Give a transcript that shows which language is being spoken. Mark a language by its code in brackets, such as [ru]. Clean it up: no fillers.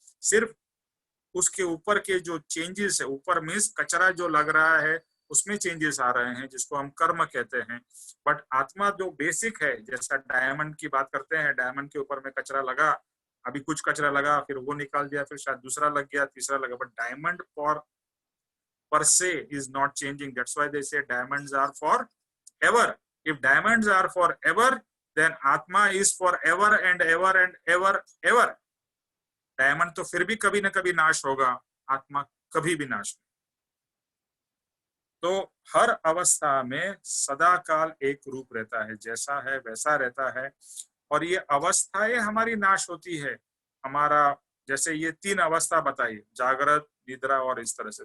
[hi] सिर्फ उसके ऊपर के जो चेंजेस है, ऊपर मीन्स कचरा जो लग रहा है उसमें चेंजेस आ रहे हैं, जिसको हम कर्म कहते हैं। बट आत्मा जो बेसिक है, जैसा डायमंड की बात करते हैं, डायमंड के ऊपर में कचरा लगा, अभी कुछ कचरा लगा, फिर वो निकाल दिया, फिर शायद दूसरा लग गया, तीसरा लगा, but diamond [en] per se is not changing. That's why they say diamonds are forever. If diamonds are forever, then Atma is forever and ever and ever ever. [hi] Diamond तो फिर भी कभी ना कभी नाश होगा, आत्मा कभी भी नाश नहीं। तो हर अवस्था में सदा काल एक रूप रहता है, जैसा है वैसा रहता है। और ये अवस्थाएं हमारी नाश होती है। हमारा जैसे ये 3 अवस्था बताई, जागृत, निद्रा और इस तरह से।